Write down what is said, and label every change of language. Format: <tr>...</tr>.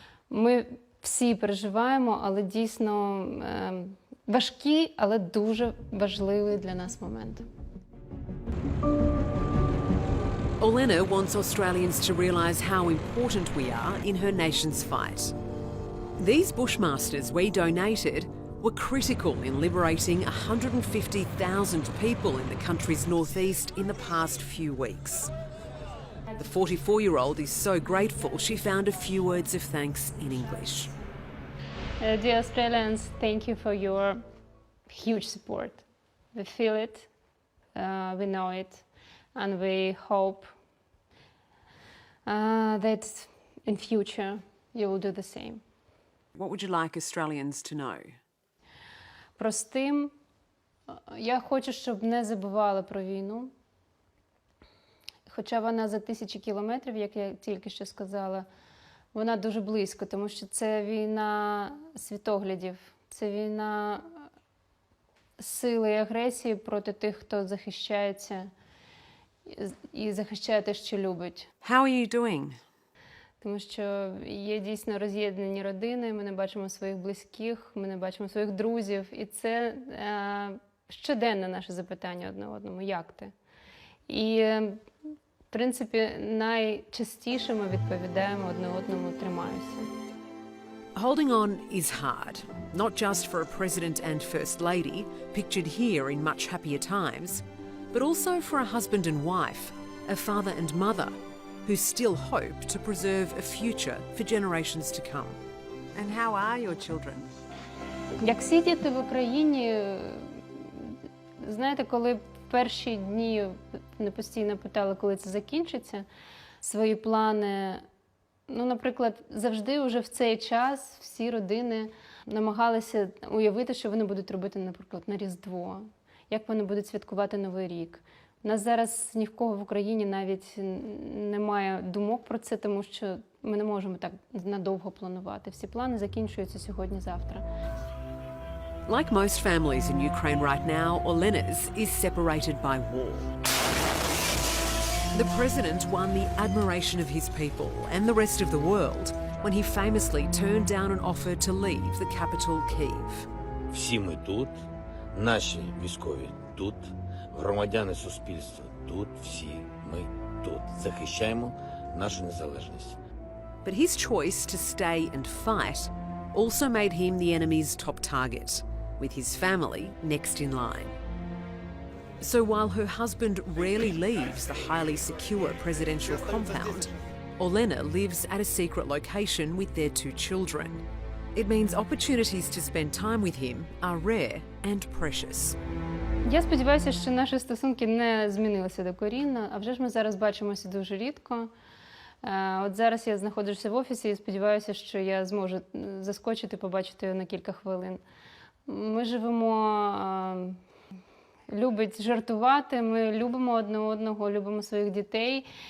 <uk>Ми всі переживаємо, але дійсно важкі, але дуже важливий для нас момент.</uk> <en>Olena wants Australians to realise how important we are in her nation's fight. These bushmasters we donated were critical in liberating 150,000 people in the country's northeast in the past few weeks. The 44-year-old is so grateful she found a few words of thanks in English. Dear Australians, thank you for your huge support. We feel it, we know it, and we hope that in future you will do the same. What would you like Australians to know?</en> <uk>Простим, я хочу, щоб не забували про війну. Хоча вона за тисячі кілометрів, як я тільки що сказала, вона дуже близько, тому що це війна світоглядів, це війна сили і агресії проти тих, хто захищається і захищає те, що любить.</uk> <en>How are you doing?</en> <uk>Тому що є дійсно роз'єднані родини, ми не бачимо своїх близьких, ми не бачимо своїх друзів. І це щоденне наше запитання одне одному, як ти? І, в принципі, найчастіше ми відповідаємо одне одному, тримаюся.</uk> <en>Holding on is hard, not just for a president and first lady, pictured here in much happier times, but also for a husband and wife, a father and mother, who still hope to preserve a future for generations to come. And how are your children?</en> <uk>Як всі діти в Україні, знаєте, коли в перші дні мене постійно питали, коли це закінчиться, свої плани, ну, наприклад, завжди вже в цей час всі родини намагалися уявити, що вони будуть робити, наприклад, на Різдво, як вони будуть святкувати Новий рік. У нас зараз ні в кого в Україні навіть немає думок про це, тому що ми не можемо так надовго планувати. Всі плани закінчуються сьогодні-завтра.</uk> <en>Like most families in Ukraine right now, Olena's is separated by war. The president won the admiration of his people and the rest of the world when he famously turned down an offer to leave the capital, Kyiv.</en> <uk>Всі ми тут, наші військові тут, громадяни суспільства тут, всі ми тут. Захищаємо нашу незалежність.</uk> <en>But his choice to stay and fight also made him the enemy's top target, with his family next in line. So while her husband rarely leaves the highly secure presidential compound, Olena lives at a secret location with their 2 children. It means opportunities to spend time with him are rare and precious.</en> <uk>Я сподіваюся, що наші стосунки не змінилися докорінно, а вже ж ми зараз бачимося дуже рідко. От зараз я знаходжуся в офісі і сподіваюся, що я зможу заскочити, побачити його на кілька хвилин. Ми живемо, любить жартувати, ми любимо одне одного, любимо своїх дітей.</uk>